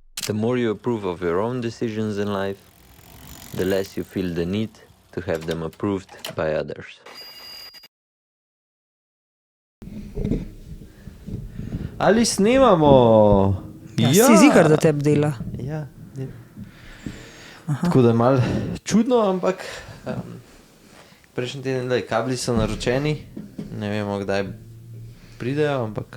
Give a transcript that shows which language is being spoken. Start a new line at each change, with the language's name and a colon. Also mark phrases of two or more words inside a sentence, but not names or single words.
English: The more you approve of your own decisions in life, the less you feel the need to have them approved by others.
Slovenian: Ali snemamo? Ja, si zigar, da tebi dela. Ja. Tako da je malo čudno, ampak prejšnji teden, da kabli so naročeni, ne vemo, kdaj pridejo, ampak